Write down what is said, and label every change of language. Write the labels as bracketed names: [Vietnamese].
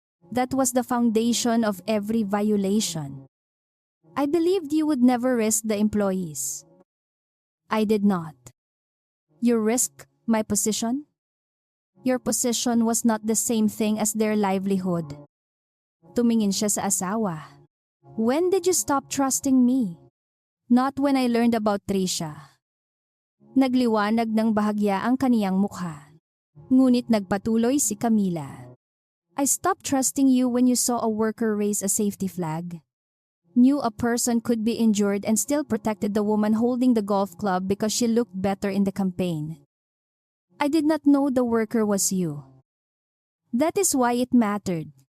[English] That was the foundation of every violation. I believed you would never risk the employees. I did not. You risked my position? Your position was not the same thing as their livelihood. [Filipino] Tumingin siya sa asawa. [English] When did you stop trusting me? Not when I learned about Trisha. [Filipino] Nagliwanag ng bahagya ang kaniyang mukha. Ngunit nagpatuloy si Camila. [English] I stopped trusting you when you saw a worker raise a safety flag. Knew a person could be injured and still protected the woman holding the golf club because she looked better in the campaign. I did not know the worker was you. That is why it mattered.